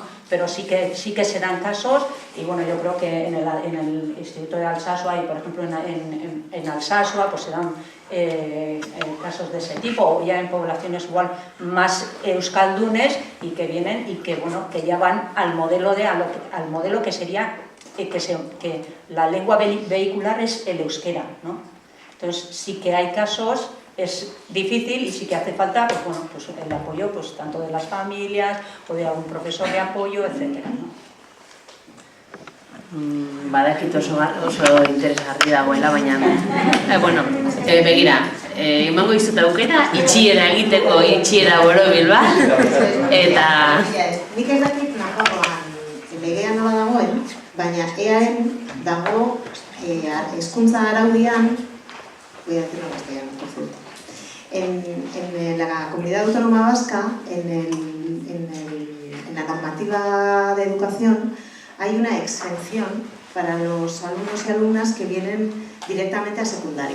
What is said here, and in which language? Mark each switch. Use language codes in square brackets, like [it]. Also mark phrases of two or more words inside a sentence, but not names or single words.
[es] Pero sí que se dan casos y bueno, yo creo que en el Instituto de Alsasua y por ejemplo en Alsasua pues se dan casos de ese tipo, o ya en poblaciones igual más euskaldunes y que vienen y que bueno, que ya van al modelo al modelo que sería que la lengua vehicular es el euskera, ¿no? Entonces sí que hay casos, es difícil y sí que hace falta pues el apoyo pues tanto de las familias o de algún profesor de apoyo, etcétera, ¿no? [eu] Badakit oso interesgarri dagoela, baina begira, emango izut aukera, itxiera egiteko, itxiera borobil bat, eta... Nik ez dakit Nafarroan legea nola dagoen, baina EAen dago hezkuntza araudian, [es] voy a decirlo en castellano, por cierto, en la Comunidad Autónoma Vasca, en la normativa de educación, hay una exención para los alumnos y alumnas que vienen directamente a secundaria.